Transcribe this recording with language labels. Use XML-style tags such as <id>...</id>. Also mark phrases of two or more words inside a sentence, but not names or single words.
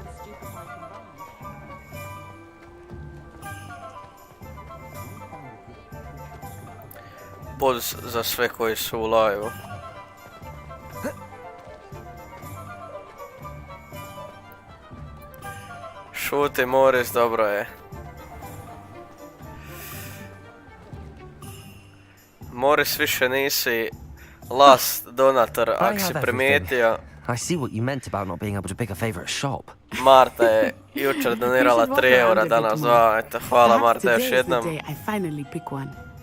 <hr>Poz za sve koji su u live-u. Šuti Moris, dobro je. Moris, više nisi</hr> <en>last donator,</en> <hr>ako si primijetio.</hr> <en>I see what you meant about not being able to pick a favorite shop.</en> <hr>Marta je jučer donirala 3 eura, danas 2. Eto, hvala Marta još jednom.</hr> <en>I finally pick one.</en>